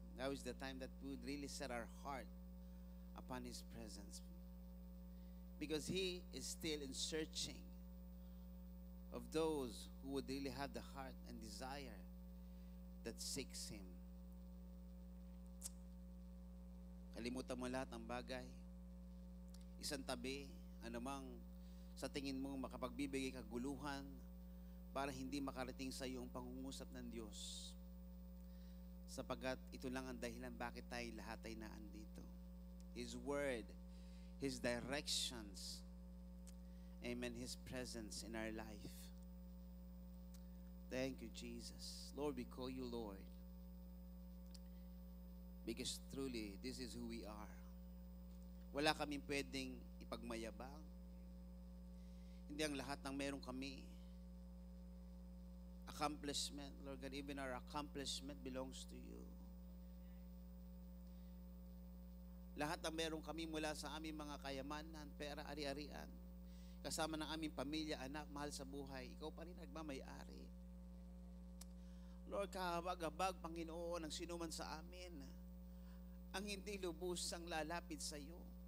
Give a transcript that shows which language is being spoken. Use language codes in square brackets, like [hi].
[en] Now is the time that we would really set our heart upon His presence. Because He is still in searching of those who would really have the heart and desire that seeks Him. [tl] Kalimutan mo lahat ng bagay. Isang tabi, anumang sa tingin mo makapagbibigay kaguluhan para hindi makarating sa iyo ang pangungusap ng Diyos. Sapagkat ito lang ang dahilan bakit tayo lahat ay naandito. [en] His Word, His directions, amen, His presence in our life. Thank you, Jesus. Lord, we call you Lord. Because truly, this is who we are. [tl] Wala kaming pwedeng ipagmayabang. Hindi ang lahat ng meron kami. [en] Accomplishment, Lord God, even our accomplishment belongs to you. [tl] Lahat ng meron kami mula sa aming mga kayamanan, pera, ari-arian, kasama ng aming pamilya, anak, mahal sa buhay, ikaw pa rin nagmamayari. Lord, kahabag-habag, Panginoon, ang sinuman sa amin, ang hindi lubusang lalapit sa iyo.